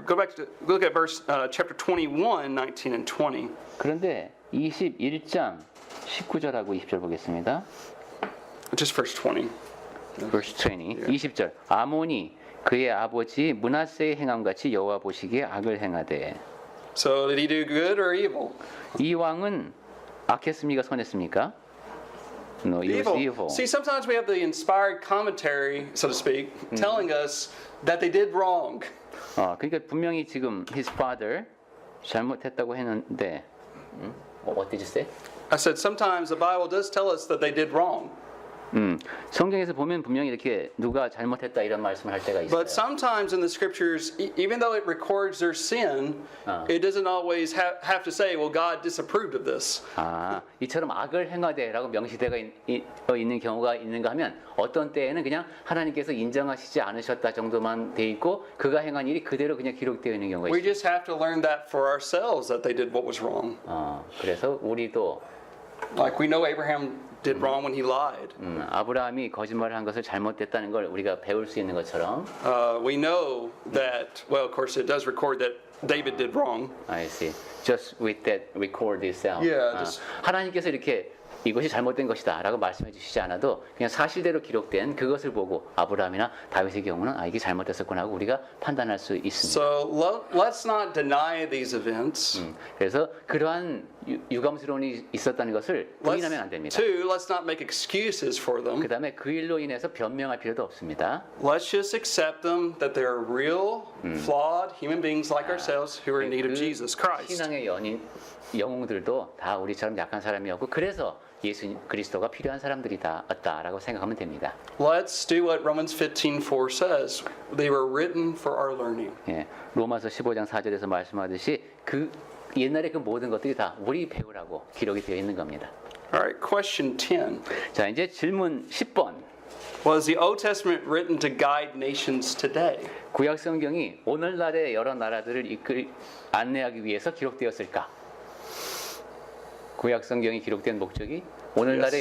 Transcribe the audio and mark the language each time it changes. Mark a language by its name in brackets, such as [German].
[English] Go back to look at chapter 21, 19 and 20. [Korean] 그런데 21장 19절하고 20절 보겠습니다. [English] Just verse 20. verse 20. 20절. [Korean] 아몬이 그의 아버지 므낫세의 행함같이 여호와 보시기에 악을 행하되. [English] So did he do good or evil? [Korean] 이 왕은 악했습니까? 선했습니까? [English] No, he was evil. See, sometimes we have the inspired commentary, so to speak, telling us that they did wrong. [Korean] 그러니까 분명히 지금 [English] his father [Korean] 잘못했다고 했는데 [English] what did you say? I said sometimes the Bible does tell us that they did wrong. [Korean] 성경에서 보면 분명히 이렇게 누가 잘못했다 이런 말씀을 할 때가 있어요. [English] But sometimes in the scriptures, even though it records their sin, it doesn't always have to say, well, God disapproved of this. [Korean] 이처럼 악을 행하되라고 명시되어 있는 경우가 있는가 하면 어떤 때에는 그냥 하나님께서 인정하시지 않으셨다 정도만 돼 있고 그가 행한 일이 그대로 그냥 기록되어 있는 경우가 [English] We [Korean] 있어요. [English] just have to learn that for ourselves, that they did what was wrong. [Korean] 그래서 우리도 [English] Like we know Abraham did wrong when he lied. [Korean] 아브라함이 거짓말을 한 것을 잘못됐다는 걸 우리가 배울 수 있는 것처럼 [English] We know that, well, of course, it does record that David did wrong. I see. Just with that record itself. Yeah, just- [Korean] 하나님께서 이렇게 이것이 잘못된 것이다라고 말씀해 주시지 않아도 그냥 사실대로 기록된 그것을 보고 아브라함이나 다윗의 경우는 이게 잘못됐었구나 하고 우리가 판단할 수 있습니다. [English] So let's not deny these events. [Korean] 그래서 그러한 유감스러움이 있었다는 것을 부인하면 안 됩니다. [English] Let's not make excuses for them. [Korean] 그 다음에 그 일로 인해서 변명할 필요도 없습니다. [English] Let's just accept them that they're real, flawed human beings like ourselves who are in need of Jesus Christ. [Korean] 신앙의 영웅들도 다 우리처럼 약한 사람이었고 그래서 예수 그리스도가 필요한 사람들이다라고 생각하면 됩니다. [English] Let's do what Romans 15:4 says. They were written for our learning. [Korean] 예, 로마서 15장 4절에서 말씀하듯이 그 옛날에 그 모든 것들이 다 우리 배우라고 기록이 되어 있는 겁니다. [English] All right, question 10. [Korean] 자, 이제 질문 10번. [English] Was the Old Testament written to guide nations today? [Korean] 구약 성경이 오늘날의 여러 나라들을 안내하기 위해서 기록되었을까? 구약 성경이 기록된 목적이 오늘날의